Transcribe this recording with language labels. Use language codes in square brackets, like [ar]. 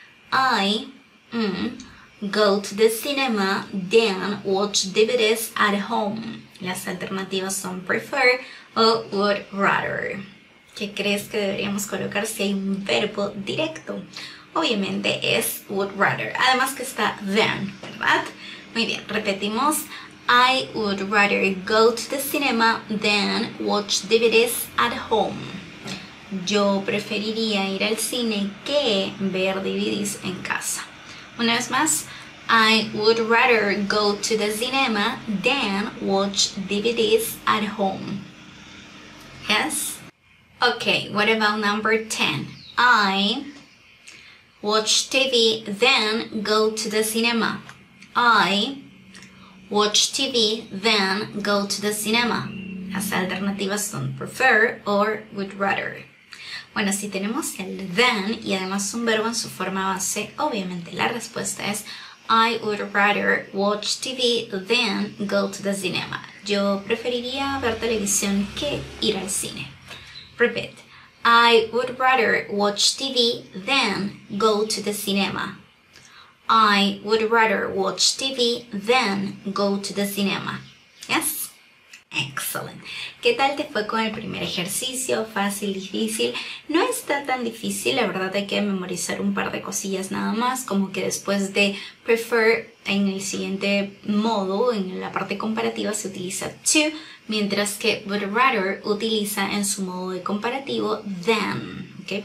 [en] I go to the cinema than watch DVDs at home. [es] Las alternativas son prefer o would rather. ¿Qué crees que deberíamos colocar si hay un verbo directo? Obviamente es would rather, además que está than, ¿verdad? Muy bien, repetimos. [en] I would rather go to the cinema than watch DVDs at home. [es] Yo preferiría ir al cine que ver DVDs en casa. Una vez más, [en] I would rather go to the cinema than watch DVDs at home. Yes? Okay, what about number 10? I watch TV, then go to the cinema. I watch TV, then go to the cinema. [es] Las alternativas son prefer or would rather. Bueno, si tenemos el then y además un verbo en su forma base, obviamente la respuesta es [en] I would rather watch TV than go to the cinema. [es] Yo preferiría ver televisión que ir al cine. [en] Repeat. I would rather watch TV than go to the cinema. I would rather watch TV than go to the cinema. Yes? Excellent. [es] ¿Qué tal te fue con el primer ejercicio? ¿Fácil, difícil? No está tan difícil, la verdad hay que memorizar un par de cosillas nada más, como que después de prefer en el siguiente modo, en la parte comparativa se utiliza to, mientras que would rather utiliza en su modo de comparativo than, ¿ok?